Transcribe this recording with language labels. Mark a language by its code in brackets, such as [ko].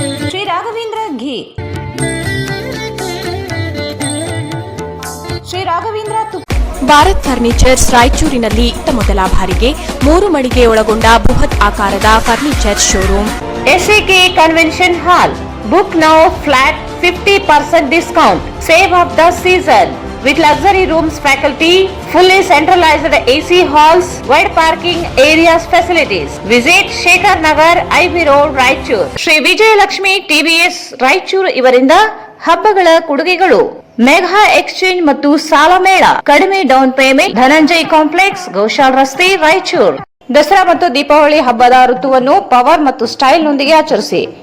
[kn] ಶ್ರೀ ರಾಘವೇಂದ್ರ ಘೀ, Shri Raghavendra Bharat furnitures ರಾಯಚೂರಿನಲ್ಲಿ ಮೊದಲ ಬಾರಿಗೆ 3 ಮಳಿಗೆ ಒಳಗೊಂಡ ಬೃಹತ್ ಆಕಾರದ furniture showroom. SAK convention hall. [en] Book now, flat 50% discount. Save of the season with luxury rooms, faculty, fully centralized AC halls, wide parking areas, facilities. Visit Shekhar Nagar, IB Road, Raichur. [kn] Shri Vijayalakshmi TVS Raichur ಇವರಿಂದ ಹಬ್ಬಗಳ ಕೊಡುಗೆಗಳು: mega exchange ಮತ್ತು ಸಾಲ ಮೇಳ, ಕಡಿಮೆ down payment, Dhananjay complex, Goshal ರಸ್ತೆ, ರಾಯಚೂರು. ದಸರಾ ಮತ್ತು ದೀಪಾವಳಿ ಹಬ್ಬದ ಋತುವನ್ನು ಪವರ್ ಮತ್ತು ಸ್ಟೈಲ್ ನೊಂದಿಗೆ ಆಚರಿಸಿ.